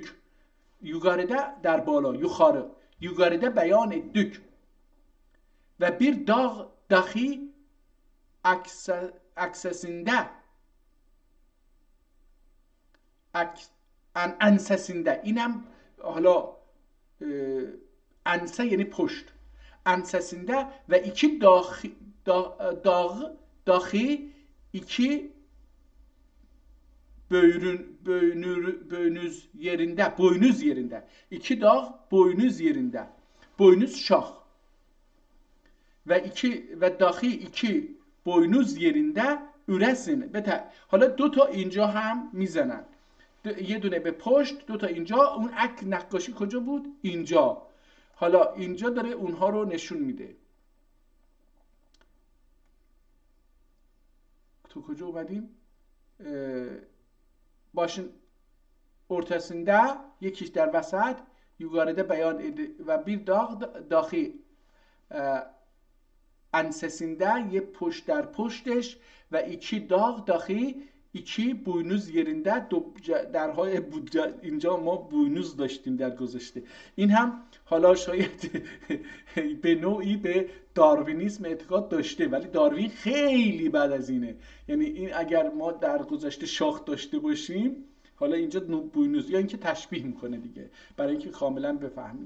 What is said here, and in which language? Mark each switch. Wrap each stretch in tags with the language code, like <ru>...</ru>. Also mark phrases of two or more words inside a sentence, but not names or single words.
<tr>Yukarıda der بالا، yukarıda beyan ettik. Ve bir dağ dahi aksesinde, ensesinde،</tr> <fa>اینم حالا انسه یعنی پشت،</fa> <tr>ensesinde ve iki dahi iki boynuz yerinde, iki dağ boynuz yerinde, boynuz şah ve dahi iki boynuz yerinde üresin.</tr> <fa>حالا دو تا اینجا هم میزنن، یه دونه به پشت، دو تا اینجا. اون نقاشی کجا بود؟ اینجا. حالا اینجا داره اونها رو نشون میده. تو کجا اومدیم؟</fa> <tr>başın ortasında،</tr> <fa>یکیش در وسط،</fa> <tr>yukarıda beyan و bir dağ dahi ensesinde،</tr> <fa>یه پشت در پشتش،</fa> <tr>و iki dağ dahi iki boynuz yerinde.</tr> <fa>درهای اینجا ما boynuz داشتیم در گذشته. این هم حالا شاید به نوعی به داروینیسم اعتقاد داشته، ولی داروین خیلی بعد از اینه. یعنی این اگر ما در گذشته شاخ داشته باشیم، حالا اینجا boynuz، یا اینکه تشبیه میکنه دیگه برای اینکه کاملا بفهمیم.</fa>